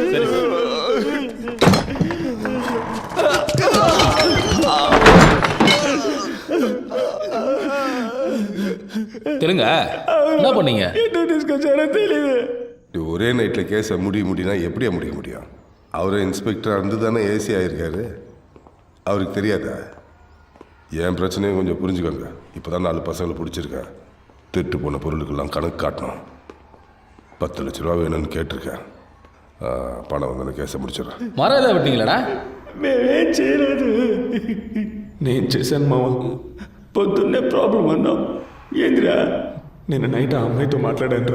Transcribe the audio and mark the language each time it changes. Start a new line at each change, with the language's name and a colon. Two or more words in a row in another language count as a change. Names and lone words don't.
Tamil: சரி சார். தெலுங்க என்ன பண்ணீங்க?
Telugu: என்ன తీసుకొచ్చారో తెలియదు.
Tamil: ஒரே நைட்டில் கேஸை முடினா எப்படியா முடிய முடியும்? அவரே இன்ஸ்பெக்டராக இருந்து தானே ஏசி ஆகிருக்காரு. அவருக்கு தெரியாதா? என் பிரச்சனையும் கொஞ்சம் புரிஞ்சுக்கோங்க. இப்போ தான் 4 பசங்களை பிடிச்சிருக்கேன். திருட்டு போன பொருளுக்கெல்லாம் கணக்கு காட்டணும். 10 லட்ச ரூபா வேணும்னு கேட்டிருக்கேன். பணம் வந்து கேஸை முடிச்சிடறேன். மரம் ஏதாவது விட்டீங்களாடா?
Telugu: మేమేం చేయలేదు. నేను చేశాను మావ. పొద్దున్నే ప్రాబ్లం అన్నాం. ఏందిరా? నిన్న నైట్ ఆ అమ్మాయితో మాట్లాడాను.